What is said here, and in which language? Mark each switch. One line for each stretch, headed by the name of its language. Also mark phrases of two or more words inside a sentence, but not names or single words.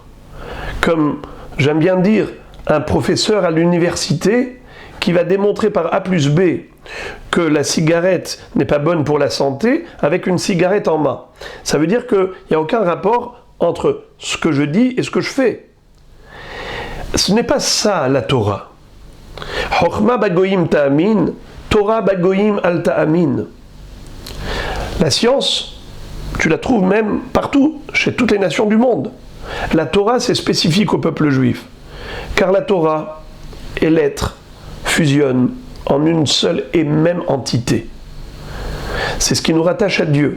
French: Comme j'aime bien dire, un professeur à l'université qui va démontrer par A plus B que la cigarette n'est pas bonne pour la santé avec une cigarette en main. Ça veut dire qu'il n'y a aucun rapport entre ce que je dis et ce que je fais. Ce n'est pas ça la Torah.
Hebrew: חכמה בגויים תאמין, תורה בגויים אל תאמין.
French: La science, tu la trouves même partout, chez toutes les nations du monde. La Torah, c'est spécifique au peuple juif. Car la Torah et l'être fusionnent en une seule et même entité. C'est ce qui nous rattache à Dieu.